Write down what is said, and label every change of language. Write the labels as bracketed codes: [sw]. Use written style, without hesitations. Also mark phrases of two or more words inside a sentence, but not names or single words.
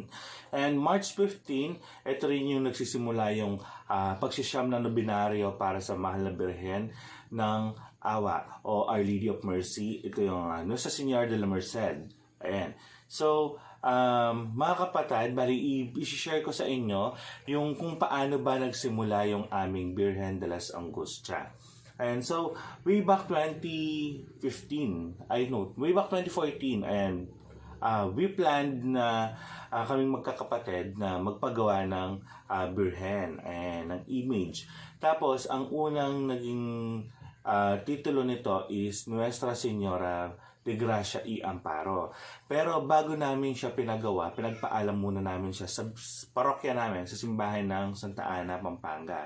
[tl] And March 15, ito rin yung nagsisimula yung pagsisiyam na nobinaryo para sa Mahal na Birhen ng Awa o Our Lady of Mercy. Ito yung Nuestra Señora de la Merced. Ayan. So, mga kapatid, bali i-share ko sa inyo yung kung paano ba nagsimula yung aming Birhen de las Angustia. [en] And so, way back 2014, and we planned [tl] na kaming magkakapatid na magpagawa ng Birhen and ng image. Tapos, ang unang naging titulo nito is Nuestra Señora de Gracia y Amparo. Pero bago namin siya pinagawa, pinagpaalam muna namin siya sa parokya namin, sa simbahan ng Santa Ana, Pampanga.